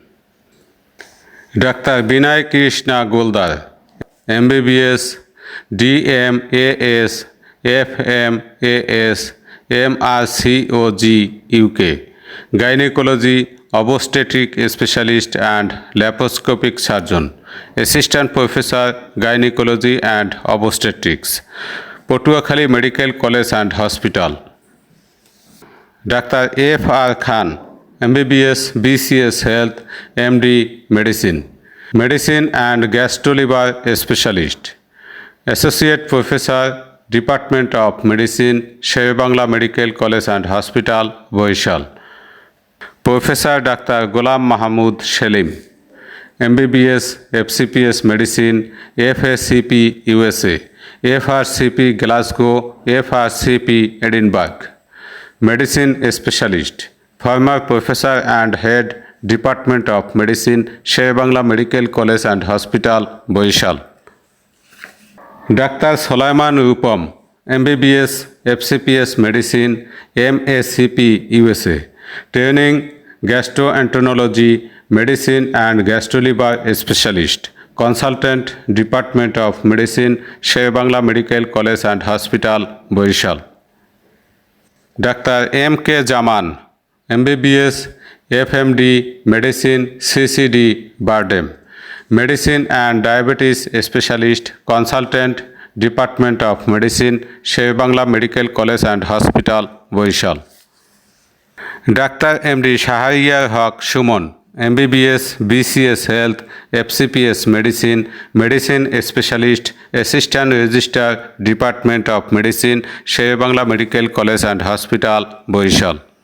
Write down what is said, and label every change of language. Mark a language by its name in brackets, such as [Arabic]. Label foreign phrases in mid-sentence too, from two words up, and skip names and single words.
[English] Doctor Binoy Krishna Goldar MBBS DMAS FMAS MRCOG UK Gynecology Obstetric Specialist and Laparoscopic Surgeon Assistant Professor Gynecology and Obstetrics Patuakhali Medical College and Hospital Doctor F.R. খান, MBBS, BCS Health, MD Medicine, Medicine and Gastro-Liver Specialist, Associate Professor, Department of Medicine, Sher-e-Bangla Medical College and Hospital, Boishal, Professor Dr. Ghulam Mahmood Selim, MBBS, FCPS Medicine, FACP USA, FRCP Glasgow, FRCP Edinburgh, Medicine Specialist, former Professor and Head, Department of Medicine, Sher-e-Bangla Medical College and Hospital, Boishal. Dr. Sulaiman Rupam, MBBS, FCPS Medicine, MACP USA, Training Gastroenterology, Medicine and Gastro-Liver Specialist, Consultant, Department of Medicine, Sher-e-Bangla Medical College and Hospital, Boishal. Dr. M.K. Jaman, MBBS, FMD, Medicine, CCD, Bardem, Medicine and Diabetes Specialist, Consultant, Department of Medicine, Sher-e-Bangla Medical College and Hospital, Boishal. Dr. MD Shahriyar Haq Suman, MBBS, BCS Health, FCPS Medicine, Medicine Specialist, Assistant Registrar, Department of Medicine, Sher-e-Bangla Medical College and Hospital, Boishal.